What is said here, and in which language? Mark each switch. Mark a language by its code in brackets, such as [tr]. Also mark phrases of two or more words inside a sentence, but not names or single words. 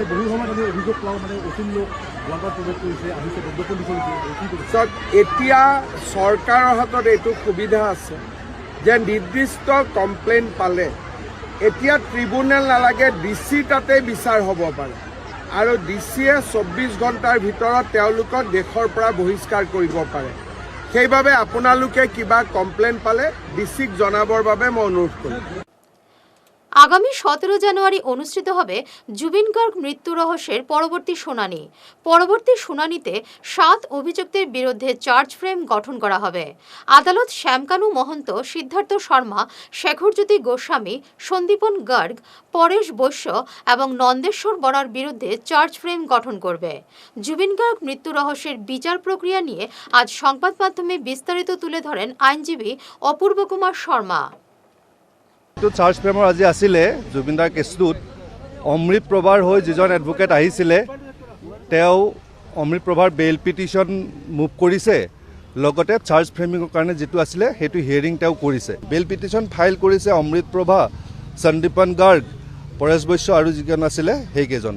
[as] এতিয়া চৰকাৰৰ হাতত এইটো সুবিধা আছে যে নিৰ্দিষ্ট কমপ্লেইন পালে এতিয়া ট্ৰিব্যুনেল নালাগে, DC তাতে বিচাৰ হ'ব পাৰে, আৰু DCয়ে 24 ঘণ্টাৰ ভিতৰত তেওঁলোকক দেশৰ পৰা বহিষ্কাৰ কৰিব পাৰে। সেইবাবে আপোনালোকে কিবা কমপ্লেইন পালে DCক জনাবৰ বাবে মই অনুৰোধ কৰিম। [bn] আগামী 17 জানুয়ারি অনুষ্ঠিত হবে জুবিন গার্গ মৃত্যু রহস্যের পরবর্তী শুনানি। পরবর্তী শুনানিতে 7 অভিযুক্তের বিরুদ্ধে [en] charge frame [bn] গঠন করা হবে। আদালত শ্যামকানু মহন্ত, সিদ্ধার্থ শর্মা, শেখরজ্যোতি গোস্বামী, সন্দীপন গার্গ, পরেশ বৈশ্য এবং নন্দেশ্বর বরার বিরুদ্ধে [en] charge frame [bn] গঠন করবে। জুবিন গার্গ মৃত্যু রহস্যের বিচার প্রক্রিয়া নিয়ে আজ সংবাদ মাধ্যমে বিস্তারিত তুলে ধরেন আইনজীবী অপূর্ব কুমার শর্মা। [as] চাৰ্জ ফ্ৰেমৰ আজি আছিলে জুবিনদাৰ কেছটোত অমৃত প্ৰভাৰ হৈ যিজন এডভোকেট আহিছিলে, তেওঁ অমৃত প্ৰভাৰ [en] bail petition move [as] কৰিছে, লগতে চাৰ্জ ফ্ৰেমিঙৰ কাৰণে যিটো আছিলে সেইটো হিয়াৰিং তেওঁ কৰিছে। [en] bail petition file [as] কৰিছে অমৃত প্ৰভা, সন্দীপন গাৰ্গ, পৰেশ বৈশ্য আৰু যিজন আছিলে সেইকেইজন।